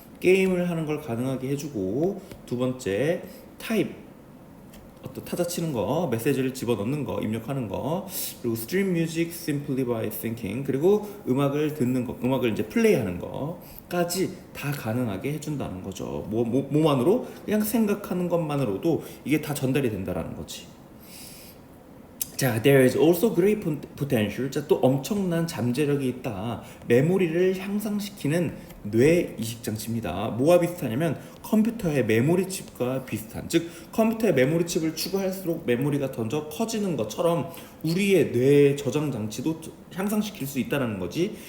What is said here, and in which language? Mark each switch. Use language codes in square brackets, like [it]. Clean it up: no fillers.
[ko] 게임을 하는 걸 가능하게 해주고, 두 번째 타입, 어떤 타자 치는 거, 메시지를 집어넣는 거, 입력하는 거, 그리고 [en] stream music simply by thinking, [ko] 그리고 음악을 듣는 거, 음악을 이제 플레이하는 거까지 다 가능하게 해준다는 거죠. 뭐만으로? 그냥 생각하는 것만으로도 이게 다 전달이 된다라는 거지. [en] 자, there is also great potential. [ko] 자, 또 엄청난 잠재력이 있다. 메모리를 향상시키는 뇌 이식 장치입니다. 뭐와 비슷하냐면 컴퓨터의 메모리 칩과 비슷한, 즉 컴퓨터의 메모리 칩을 추가할수록 메모리가 더 커지는 것처럼 우리의 뇌 저장 장치도 향상시킬 수 있다는 거지.